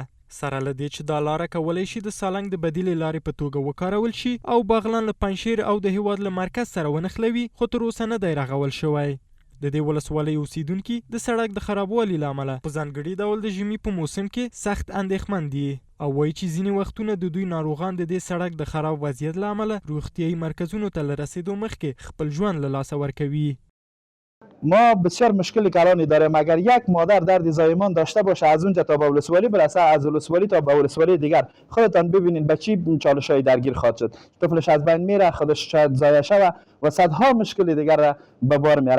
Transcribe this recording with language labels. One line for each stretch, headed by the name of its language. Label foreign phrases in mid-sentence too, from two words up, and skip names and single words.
Pashto: سره له دې چې دا لاره کولی شي د سالنګ د بدیلې لارې په توګه وکارول شي او بغلان له پنجشیر او د هیواد له مرکز سره ونښلوي، خو تر اوسه نه دی رغول شوی. د دې ولسوالۍ اوسیدونکي د سړک د خرابوالي له امله په ځانګړي ډول د ژمي په موسم کې سخت اندېښمن دي او وایي چې ځینې وختونه د دوی ناروغان د دې سړک د خراب وضعیت له امله روغتیایي مرکزونو ته له رسیدو مخکې خپل ژوند له لاسه ورکوي.
Persian: ما بسیار مشکلی کلانی داریم. اگر یک مادر درد زایمان داشته باشه از اونجا تا به ولسوالی برسه، از ولسوالی تا به ولسوالی دیگر، خودتان ببینید به چی چالش‌های درگیر خواهد شد. طفلش از بین میره، خودش شاید ضایع شود و صدها مشکل دیگر را به بار میاره.